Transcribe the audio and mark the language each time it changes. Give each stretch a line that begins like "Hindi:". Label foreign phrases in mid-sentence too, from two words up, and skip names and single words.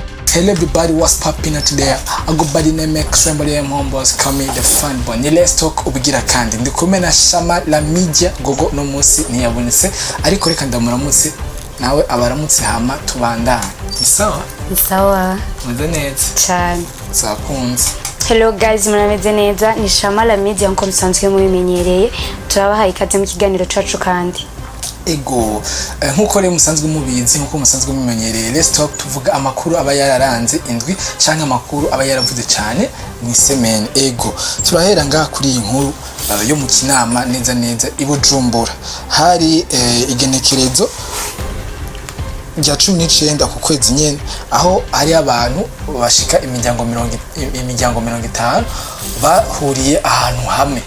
English: Hello everybody, what's popping out there? I go by the name Extremely Homeboys, call me the fun boy. Let's talk
Rundi: ubugira kandi. Ndi kumwe na Shama la media gogo no munsi ntiyabonetse ariko reka ndamuramutse nawe abaramutse hama tubandana. Isawa? Isawa. Meze neza. Cyane. Zakunze.
English: Hello guys,
Rundi: murameze neza. Ni Shama la media nko musanzwe mubimenyereye. Turabahaye ikaze mu kiganiro cacu kandi. Ego nkuko rero musanzwe mubizi nkuko musanzwe mumenyereye
English: let's talk
Rundi: tuvuga amakuru aba yararanze indwi canke amakuru aba yaravuze cyane ni semene. Ego turahera ngaha kuri iyi nkuru yo mu kinama neza neza ibujumbura hari igenekerezo rya 19 ku kwezi nyene aho hari abantu bashika imiryango 50 bahuriye ahantu hamwe.